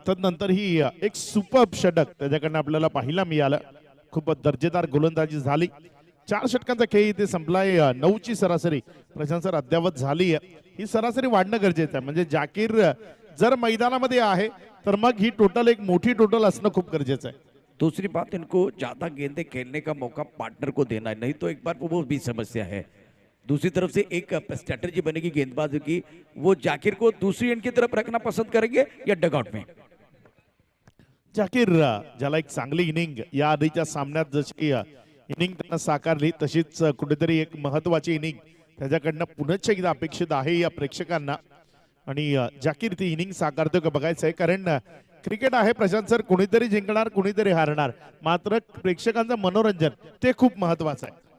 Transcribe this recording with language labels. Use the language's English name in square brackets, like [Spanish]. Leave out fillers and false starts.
[Marathi] तदनंतर ही एक सुपर षटक त्याच्याकडनं आपल्याला पाहायला मिळालं. खूप दर्जेदार गोलंदाजी झाली. 4 षटकांचा खेळ इथे संपलाय. 9ची सरासरी प्रशांत सर अद्यावत झाली आहे. ही सरासरी वाढणं गरजेचं आहे. म्हणजे जाकीर जर मैदानामध्ये आहे तर मग ही टोटल एक मोठी टोटल असणं खूप गरजेचं आहे. [Hindi] दूसरी बात, इनको ज्यादा गेंदे खेलने का मौका पार्टनर को देना है, नहीं तो एक बार वो भी समस्या है. दूसरी तरफ से एक स्ट्रैटेजी बनेगी गेंदबाजों की, वो जाकिर को दूसरी एंड की तरफ रखना पसंद करेंगे या डगआउट में. [Marathi] जाकीर ज्याला एक चांगली इनिंग या आधीच्या सामन्यात जशी इनिंग त्यानं साकारली तशीच कुठेतरी एक महत्वाची इनिंग त्याच्याकडनं पुनश्च एकदा अपेक्षित आहे या प्रेक्षकांना. आणि जाकीर ती इनिंग साकारतो का बघायचं आहे. कारण क्रिकेट आहे प्रशांत सर, कोणीतरी जिंकणार कोणीतरी हारणार, मात्र प्रेक्षकांचं मनोरंजन ते खूप महत्वाचं आहे.